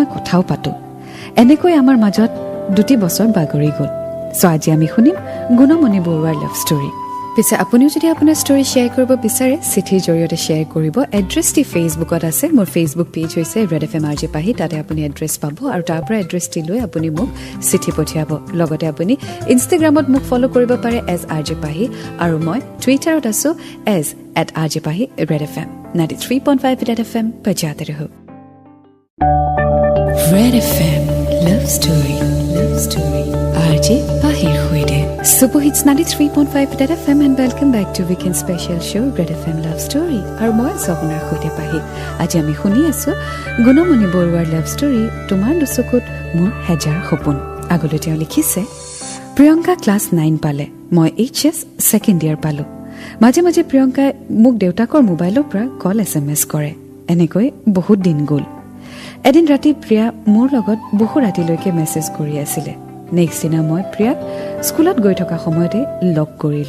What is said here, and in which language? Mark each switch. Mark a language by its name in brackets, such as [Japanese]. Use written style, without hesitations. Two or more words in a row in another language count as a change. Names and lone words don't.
[Assamese] কথাও পাতো এনেকৈ আমাৰ মাজত 2 বছৰ বাগৰি গ'ল সো আজি আমি শুনিম গুণমণি বৰুৱাৰ [English] love story [Assamese] পিছে আপুনিও যদি আপোনাৰ ষ্টৰী শ্বেয়াৰ কৰিব বিচাৰে চিঠিৰ জৰিয়তে শ্বেয়াৰ কৰিব এড্ৰেছটি ফেচবুকত আছে মোৰ ফেচবুক পেজ হৈছে ৰেড এফ এম Rj-pahi তাতে আপুনি এড্ৰেছ পাব আৰু তাৰ পৰা এড্ৰেছটি লৈ আপুনি মোক চিঠি পঠিয়াব লগতে আপুনি ইনষ্টাগ্ৰামত মোক ফলো কৰিব পাৰে এজ Rj-pahi আৰু মই টুইটাৰত আছো এজ @Rj-pahi Red FM 93.5 Red FM [Hindi] बजाते रहो [English] Red FM love story Rj-pahi hoide Super Hits 93.5 Red FM and welcome back to weekend special show Red FM love story [Assamese] আৰু মই আপোনাৰ সৈতে পাহি আজি আমি শুনি আছো গুণমণি বৰুৱাৰ [English] love story [Assamese] তোমাৰ দুচকুত মোৰ হেজাৰ সপোন আগলৈ তেওঁ লিখিছে প্ৰিয়ংকা ক্লাছ 9 পালে মই HS [English] second year [Assamese] পালো মাজে মাজে প্ৰিয়ংকাই মোক দেউতাকৰ মোবাইলৰ পৰা কল SMS কৰে এনেকৈ বহুত দিন গ'ল এদিন ৰাতি প্ৰিয়া মোৰ লগত বহু ৰাতিলৈকে মেছেজ কৰি আছিল নেক্সট দিনা মই প্ৰিয়া স্কুলত গৈ থকা সময়তে লগ কৰিলো